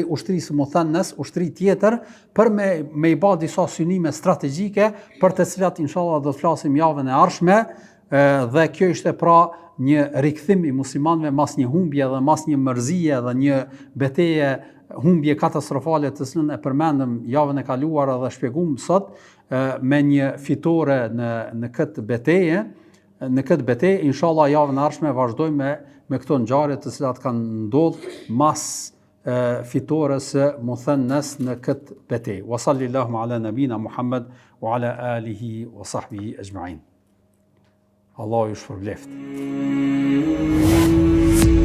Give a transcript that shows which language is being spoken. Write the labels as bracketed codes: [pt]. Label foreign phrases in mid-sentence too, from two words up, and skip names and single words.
[sq] ushtrisë Muthannas, ushtri tjetër, për me i bë disa synime strategjike, për të cilat inshallah do të flasim javën e ardhshme, dhe kjo ishte pra një rikthim i muslimanëve mas një humbje dhe mas një mërzie dhe një betejë humbje katastrofale të cilën e përmendëm javën e kaluar dhe shpjegum sot, me një fitore në këtë betejë. Në këtë betejë, inshallah javën e ardhshme vazhdojmë me këto ngjarje të cilat kanë ndodhur mas fitores së Muthannas në këtë betejë. [ar] وصلى الله على نبينا محمد وعلى آله وصحبه أجمعين. [sq] Allahu ju shpërbleft.